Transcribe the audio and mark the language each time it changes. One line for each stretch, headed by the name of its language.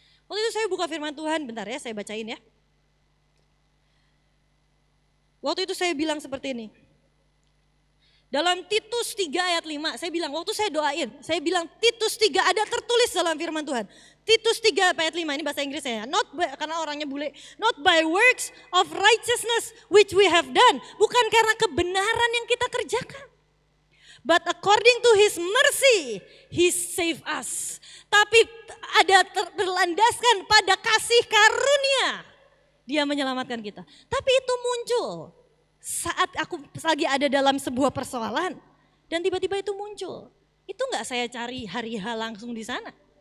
Indonesian: Waktu itu saya buka firman Tuhan, bentar ya saya bacain ya. Waktu itu saya bilang seperti ini. Dalam Titus 3 ayat 5, saya bilang waktu saya doain, saya bilang Titus 3 ada tertulis dalam firman Tuhan. Titus 3 ayat 5, ini bahasa Inggrisnya ya. Karena orangnya bule.
English: Not by works of righteousness which we have done.
Indonesian: Bukan karena kebenaran yang kita kerjakan.
English: But according to his mercy, he saved us.
Indonesian: Tapi ada berlandaskan pada kasih karunia. Dia menyelamatkan kita. Tapi itu muncul saat aku lagi ada dalam sebuah persoalan. Dan tiba-tiba itu muncul. Itu gak saya cari hari-H langsung di sana.